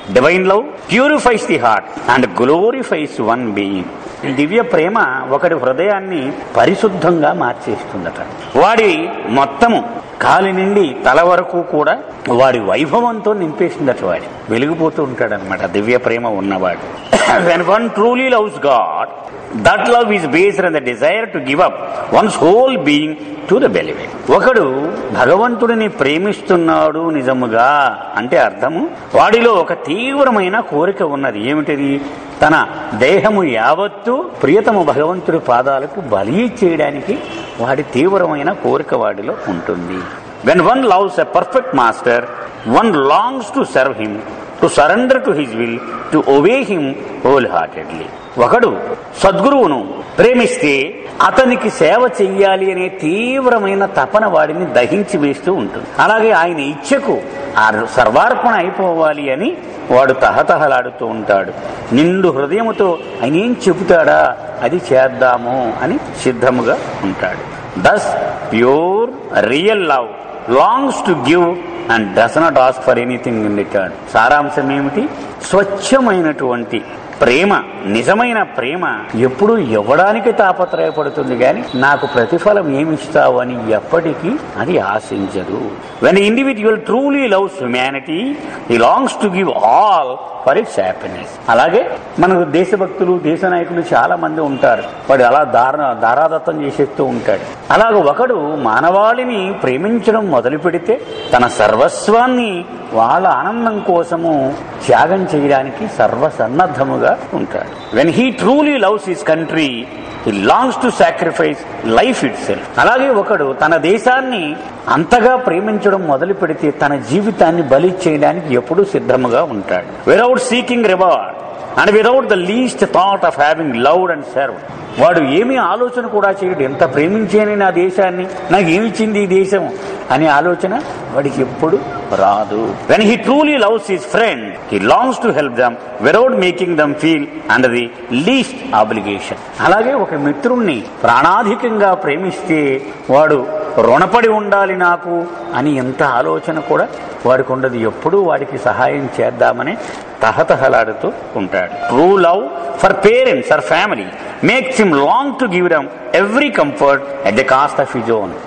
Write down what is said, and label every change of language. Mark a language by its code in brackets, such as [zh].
[en] Divine love purifies the heart and glorifies one being. [te] దివ్య ప్రేమ ఒకడి హృదయాన్ని పరిశుద్ధంగా మార్చేస్తుందట. వాడి మొత్తము కాలి నుండి తల వరకు కూడా వాడి వైభవంతో నింపేసిందట. వాడి వెలిగిపోతూ ఉంటాడనమాట దివ్య ప్రేమ ఉన్నవాడు. [en] When one truly loves God, that love is based on the desire to give up one's whole being to the beloved. [te] ఒకడు భగవంతుడిని ప్రేమిస్తున్నాడు నిజముగా అంటే అర్థము, వాడిలో ఒక తీవ్రమైన కోరిక ఉన్నది. ఏమిటిది? తన దేహము యావత్తు ప్రియతము భగవంతుడి పాదాలకు బలి చేయడానికి వాడి తీవ్రమైన కోరిక వాడిలో ఉంటుంది. [en] When one loves a perfect master, one longs to serve him, to surrender to his will, to obey him wholeheartedly. [te] ఒకడు సద్గురువును ప్రేమిస్తే అతనికి సేవ చెయ్యాలి అనే తీవ్రమైన తపన వాడిని దహించి వేస్తూ ఉంటుంది. అలాగే ఆయన ఇచ్ఛకు సర్వార్పణ అయిపోవాలి అని వాడు తహతహలాడుతూ ఉంటాడు. నిండు హృదయముతో ఆయన ఏం చెబుతాడా అది చేద్దాము అని సిద్ధముగా ఉంటాడు. [en] Thus pure real love longs to give and does not ask for anything in return. [te] సారాంశం ఏమిటి? స్వచ్ఛమైనటువంటి ప్రేమ, నిజమైన ప్రేమ ఎప్పుడు ఇవ్వడానికి తాపత్రయపడుతుంది కానీ నాకు ప్రతిఫలం ఏమిస్తావు అని ఎప్పటికీ అది ఆశించదు. [en] When the individual truly loves humanity, he longs to give all for its happiness. [te] అలాగే మనకు దేశభక్తులు, దేశ నాయకులు చాలా మంది ఉంటారు. వాడు అలా దారాదత్తం చేసేస్తూ ఉంటాడు. అలాగే ఒకడు మానవాళిని ప్రేమించడం మొదలు పెడితే తన సర్వస్వాన్ని వాళ్ళ ఆనందం కోసము త్యాగం చేయడానికి సర్వసన్నద్ధముగా ఉంటాడు. [en] When he truly loves his country, he longs to sacrifice life itself. [te] అలాగే ఒకడు తన దేశాన్ని అంతగా ప్రేమించడం మొదలు పెడితే తన జీవితాన్ని బలి చేయడానికి ఎప్పుడూ సిద్ధముగా ఉంటాడు. [en] Without seeking reward and without the least thought of having loved and served. [te] వాడు ఏమీ ఆలోచన కూడా చేయడు. ఎంత ప్రేమించేని నా దేశాన్ని, నాకు ఏమిచ్చింది ఈ దేశం అనే ఆలోచన వాడికి ఎప్పుడు రాదు. [en] When he truly loves his friend, he longs to help them without making them feel under the least obligation. [te] అలాగే ఒక మిత్రుణ్ణి ప్రాణాధికంగా ప్రేమిస్తే వాడు రుణపడి ఉండాలి నాకు అని ఎంత ఆలోచన కూడా వాడికి ఉండదు. ఎప్పుడూ వాడికి సహాయం చేద్దామని తహతహలాడుతూ ఉంటాడు. [en] True love for parents or family makes him long to give them every comfort at the cost of his own.